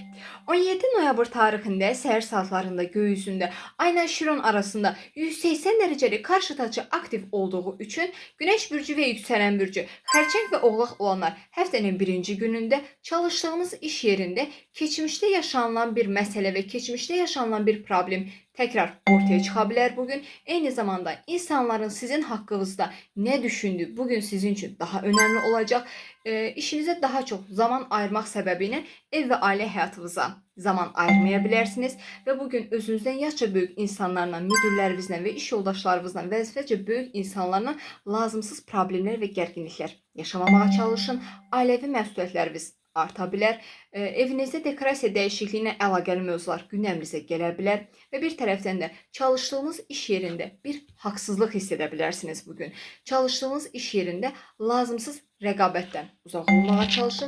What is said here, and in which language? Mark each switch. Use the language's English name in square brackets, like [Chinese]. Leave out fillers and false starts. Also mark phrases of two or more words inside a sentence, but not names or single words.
[Azerbaijani] 17 noyabr tarixində səhər saatlarında göy üzündə Ayla Şiron arasında 180 dərəcəlik qarşıdakı aktiv olduğu üçün Günəş bürcü və yüksələn bürcü, xərçəng və oğlaq olanlar həftənin birinci günündə çalışdığınız iş yerində keçmişdə yaşanılan bir məsələ və keçmişdə yaşanılan bir problem [Turkish] tekrar ortaya çıkabilir bugün. Aynı zamanda insanların sizin hakkınızda ne düşündüğü bugün sizin için daha önemli olacak. İşinize daha çok zaman ayırmak sebebiyle ev ve aile hayatınıza zaman ayırmayabilirsiniz. Ve bugün özünüzden yaşça büyük insanlarla, müdürlerinizle ve iş [Azerbaijani] yoldaşlarınızla vəzifəcə [Turkish] büyük insanlarla lazımsız problemler ve gerginlikler yaşamamaya çalışın. [Azerbaijani] Ailevi məsuliyyətləriniz arta bilər. Evinizdə dekorasiya dəyişikliyinə əlaqəli mövzular gündəminizə gələ bilər və bir tərəfdən də çalışdığınız iş yerində bir haqsızlıq hiss edə bilərsiniz bugün. Çalışdığınız iş yerində lazımsız rəqabətdən uzaq olmağa çalışın.